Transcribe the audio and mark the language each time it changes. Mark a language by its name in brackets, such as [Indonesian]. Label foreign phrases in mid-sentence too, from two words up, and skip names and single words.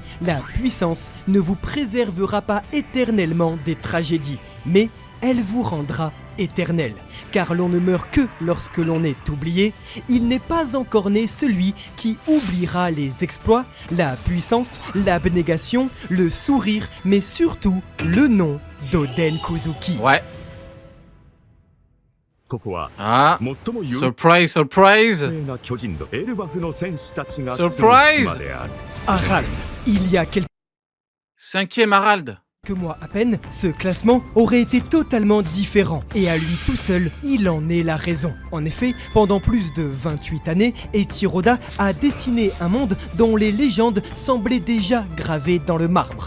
[French] La puissance ne vous préservera pas éternellement des tragédies, mais elle vous rendra éternel. Car l'on ne meurt que lorsque l'on est oublié. Il n'est pas encore né celui qui oubliera les exploits, la puissance, l'abnégation, le sourire, mais surtout le nom d'Oden Kozuki. Ouais. [Japanese] ここは Ah, 最も有 [French] surprise, surprise. [Japanese] 名な巨人エルバフの戦士たちが [French] Surprise [Japanese] 住む島である [French] Harald. Il y a quelques 5e Harald. mois à peine, ce classement aurait été totalement différent. Et à lui tout seul, il en est la raison. En effet, pendant plus de 28 années, Eiichiroda a dessiné un monde dont les légendes semblaient déjà gravées dans le marbre.